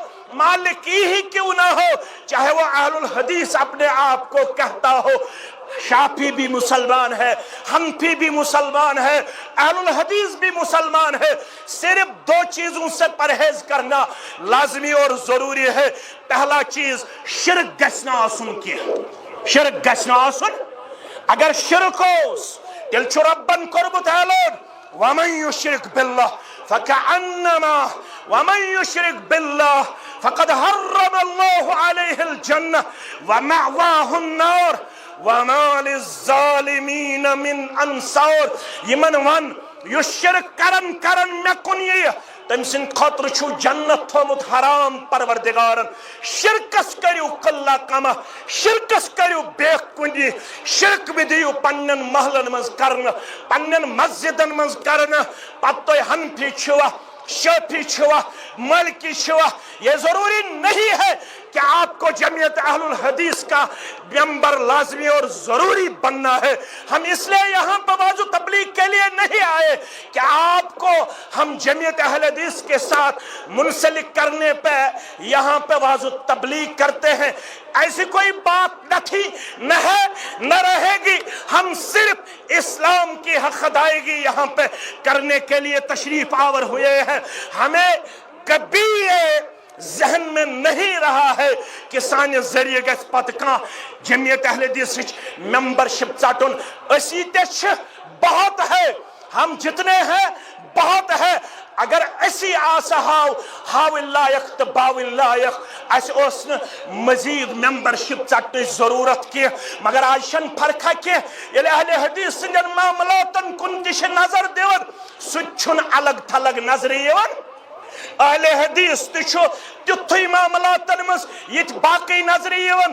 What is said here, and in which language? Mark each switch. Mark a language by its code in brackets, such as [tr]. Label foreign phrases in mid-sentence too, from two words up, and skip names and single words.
[ur] مالکی ہی کیوں نہ ہو، چاہے وہ اہل الحدیث اپنے آپ کو کہتا ہو، شافعی بھی مسلمان ہے، حنفی بھی مسلمان ہے، اہل الحدیث بھی مسلمان ہے، صرف دو چیزوں سے پرہیز کرنا لازمی اور ضروری ہے۔ [ks] پہلا چیز شرک گژھِ نہٕ آسُن کینٛہہ، شرک گژھِ نہٕ آسُن۔ اگر شرک اوس تیٚلہِ چھُ ربن کوٚرمُت اعلان [ar] وَمَن يُشْرِكْ بِاللَّهِ فَكَأَنَّمَا وَمَن يُشْرِكْ بِاللَّهِ فَقَدْ حَرَّمَ اللَّهُ عَلَيْهِ الْجَنَّةَ وَمَأْوَاهُ النَّارُ وَمَا لِلظَّالِمِينَ مِنْ أَنصَارٍ۔ [ks] یمن ون یُس شرک کرن مےٚ کُن یِیہِ تٔمۍ سٕنٛدِ خٲطرٕ چھُ جنت تھوٚومُت حرام پروردگارن۔ شرکس کٔرِو قلہ کمہ، شرکس کٔرِو بے کُنی، شرک بھی دِیِو پننٮ۪ن محلن منٛز کرنہٕ، پننٮ۪ن مسجدن منٛز کرنہٕ۔ پتہٕ تُہۍ حنفی چھِوا، شافعی چھِوا، مالکی چھِوا، [ur] یہ ضروری نہیں ہے کہ آپ کو جمعیت اہل الحدیث کا ممبر لازمی اور ضروری بننا ہے۔ ہم اس لیے یہاں پہ واضح تبلیغ کے لیے نہیں آئے کہ آپ کو ہم جمعیت اہل حدیث کے ساتھ منسلک کرنے پہ یہاں پہ واضح تبلیغ کرتے ہیں، ایسی کوئی بات نہ تھی، نہ ہے، نہ رہے گی۔ ہم صرف اسلام کی حق ادائیگی یہاں پہ کرنے کے لیے تشریف آور ہوئے ہیں۔ ہمیں کبھی یہ ذہن میں نہیں رہا ہے کہ [ks] سانے ذریعے گژھِ پتہٕ کانٛہہ جمعیت اہل حدیثٕچ ممبرشپ ژٹُن۔ أسی تے چھِ، [ur] بہت ہے، ہم جتنے ہیں بہت ہے۔ [ks] اگر اسی آسا ہاوٕنۍ لایق تہٕ باوٕنۍ لایق، اَسہِ اوس نہٕ مزید ممبرشپ ژٹنٕچ ضروٗرت کینٛہہ۔ مگر آز چھنہٕ فرقا کینٛہہ، ییٚلہِ اہل حدیث سٕنٛدٮ۪ن معاملاتن کُن تہِ چھِ نظر دِوان، سُہ تہِ چھُنہٕ الگ تھلگ نظرِ یِوان۔ اہل حدیث تہِ چھُ تیُتھُے معاملاتن منٛز ییٚتہِ باقٕے نظرِ یِوان۔